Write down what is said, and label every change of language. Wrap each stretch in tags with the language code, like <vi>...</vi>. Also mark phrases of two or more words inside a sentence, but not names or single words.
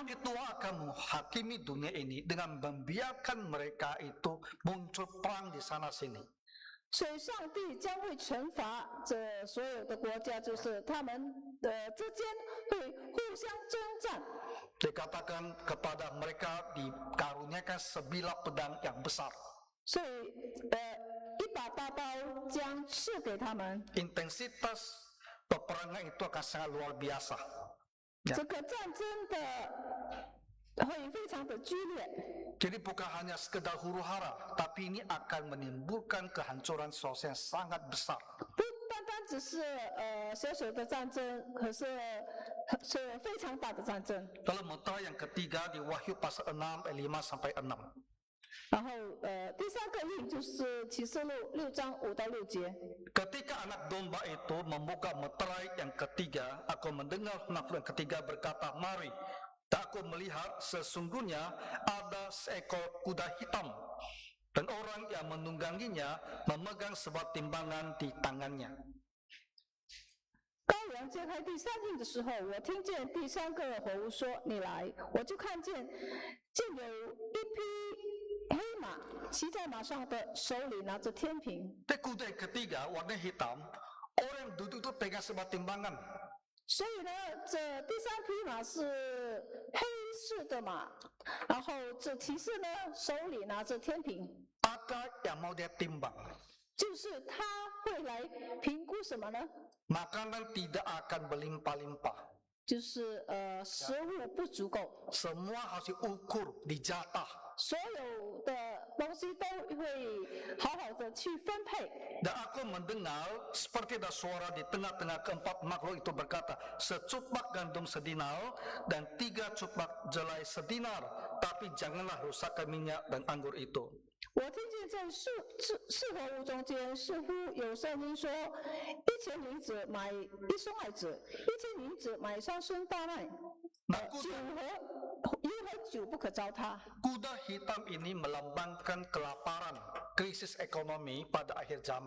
<id>Itu akan menghakimi dunia ini dengan membiarkan mereka itu muncul perang di sana sini.</id> <zh>所以上帝将会惩罚这所有的国家，就是他们之间会互相征战。</zh> <id>Dikatakan kepada mereka dikaruniakan sebilah pedang yang besar.</id> <zh>所以一把大刀将赐给他们。</zh> <id>Intensitas peperangan itu akan sangat luar biasa.</id> <zh>这个战争的会非常的剧烈。</zh> <id>Jadi bukan hanya sekedar huru hara, tapi ini akan menimbulkan kehancuran sosial yang sangat besar.</id> <zh>不单单只是小小的战争，可是非常大的战争。</zh> <id>Lalu mentera yang ketiga di Wahyu pasal 6 ayat 5 sampai 6.</id> <zh>然后第3个印就是启示录6章5到6节。</zh> <id>Ketika anak domba itu membuka meterai yang ketiga, aku mendengar nafas yang ketiga berkata, mari. Dan aku melihat sesungguhnya ada seekor kuda hitam. Dan orang yang menungganginya memegang sebuah timbangan di tangannya.</id> <zh>羔羊揭开第3印的时候，我听见第3个活物说：“你来。” 我就看见，竟有一匹黑马，骑在马上的，手里拿着天平。</zh> <id>Di kuda yang ketiga warna hitam, orang yang duduk itu pegang sebuah timbangan.</id> <zh>所以呢，这第3匹马是黑色的马，然后这骑士呢手里拿着天平。</zh> <id>Ada yang mau dia timbang.</id> <zh>就是他会来评估什么呢？</zh> <id>Makanan tidak akan berlimpah-limpah.</id> <zh>就是食物不足够，</zh> <id>Semua harus diukur, dijatah.</id> <zh>所有的东西都会好好的去分配。</zh> <id>Dan aku mendengar seperti ada suara di tengah-tengah keempat makhluk itu berkata, secupak gandum sedinar dan 3 cupak jelai sedinar, tapi janganlah rusakkan minyak dan anggur itu.</id> <zh>我听见在四合屋中间，似乎有声音说：1000银子买1升麦子，1000银子买3升大麦。酒和油和酒不可糟蹋。</zh> <id>Kuda hitam ini melambangkan kelaparan, krisis ekonomi pada akhir zaman.</id>